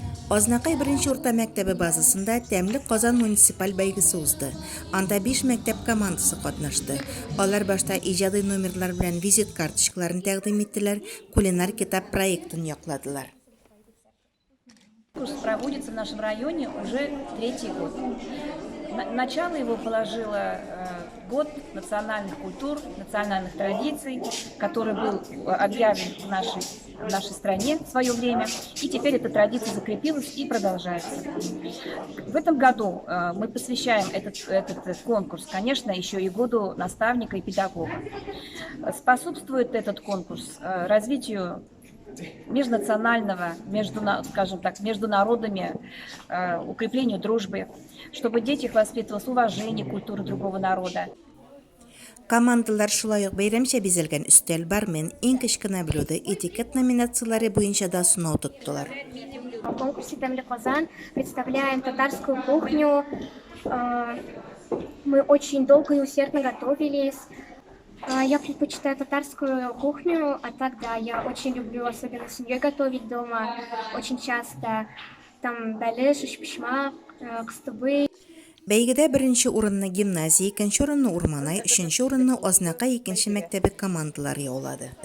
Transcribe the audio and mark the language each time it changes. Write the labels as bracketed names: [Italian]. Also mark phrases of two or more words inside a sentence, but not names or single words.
[Tatar] Азнакай бірінші орта мәктәбі базасында тәмлі Казан муниципаль бәйгісі узды. Анда 5 мәктәп командасы катнашты. Алар башта иҗади номерлар белән визит карточкаларын тәкъдим иттеләр, кулинар китап проектын якладылар. [Russian] Конкурс проводится в нашем районе уже 3-й год. Начало его положило год национальных культур, национальных традиций, который был объявлен в нашей стране в свое время. И теперь эта традиция закрепилась и продолжается. В этом году мы посвящаем этот конкурс, конечно, еще и году наставника и педагога. Способствует этот конкурс развитию межнационального, скажем так, между народами, укреплению дружбы, чтобы дети воспитывалось уважение культуры другого народа. [Tatar] Командалар шулай ук бәйрәмчә бизәлгән өстәл, бармен, иң кечкенә блюдо, этикет номинациялары буенча да сынау тоттылар. [Russian] В конкурсе «Темля Казан» представляем татарскую кухню. Мы очень долго и усердно готовились. Я предпочитаю татарскую кухню, а так да, я очень люблю, особенно с семьей готовить дома, очень часто. [Tatar] Там бәлеш, ушпишма, кыстыбый. Бәйгедә беренче урынны гимназия, икенче урынны Урманай, өченче урынны Азнакай икенче мәктәбе командалары яулады.